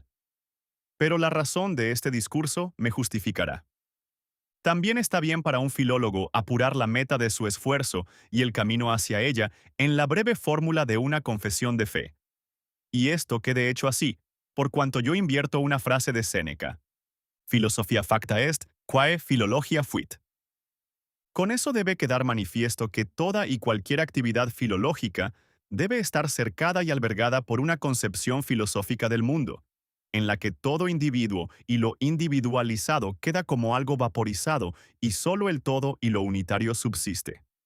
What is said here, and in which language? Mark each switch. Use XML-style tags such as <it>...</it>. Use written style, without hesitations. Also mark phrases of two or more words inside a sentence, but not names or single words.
<es>Pero la razón de este discurso me justificará. También está bien para un filólogo apurar la meta de su esfuerzo y el camino hacia ella en la breve fórmula de una confesión de fe. Y esto quede hecho así, por cuanto yo invierto una frase de Séneca.</es> <la>Filosofia facta est, quae philologia fuit.</la> <es>Con eso debe quedar manifiesto que toda y cualquier actividad filológica debe estar cercada y albergada por una concepción filosófica del mundo, en la que todo individuo y lo individualizado queda como algo vaporizado y solo el todo y lo unitario subsiste.</es>